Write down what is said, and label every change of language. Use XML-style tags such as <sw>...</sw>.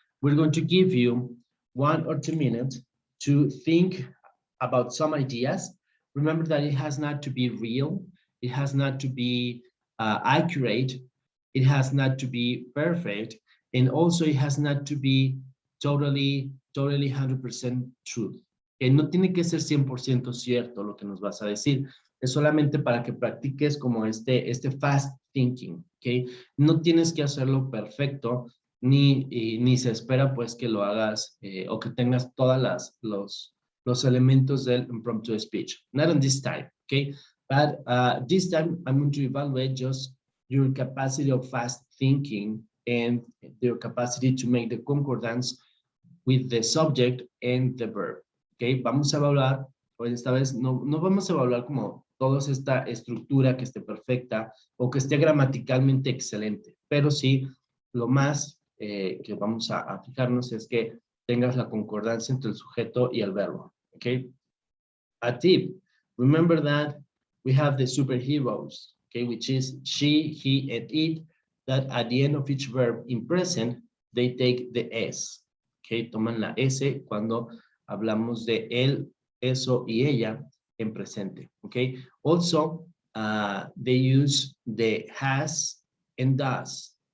<en>We're going to give you 1 or 2 minutes to think about some ideas. Remember that it has not to be real, it has not to be accurate, it has not to be perfect, and also it has not to be totally 100% truth.</en> <es>Que no tiene que ser 100% cierto lo que nos vas a decir, es solamente para que practiques como este fast thinking, ¿ok? No tienes que hacerlo perfecto, ni se espera pues que lo hagas o que tengas todas los elementos del impromptu speech.</es> <en>Not on this time, okay? But this time I'm going to evaluate just your capacity of fast thinking and your capacity to make the concordance with the subject and the verb.</en> <es>Okay, vamos a evaluar, pues esta vez no vamos a evaluar como toda esta estructura que esté perfecta o que esté gramaticalmente excelente, pero sí lo más que vamos a fijarnos es que tengas la concordancia entre el sujeto y el verbo.</es> <en>Okay, a tip, remember that we have the superheroes, okay, which is she, he, and it, that at the end of each verb in present, they take the S.</en> <es>Okay, toman la S cuando hablamos de él, eso y ella en presente.</es> <en>Okay, also they use the has and does.</en>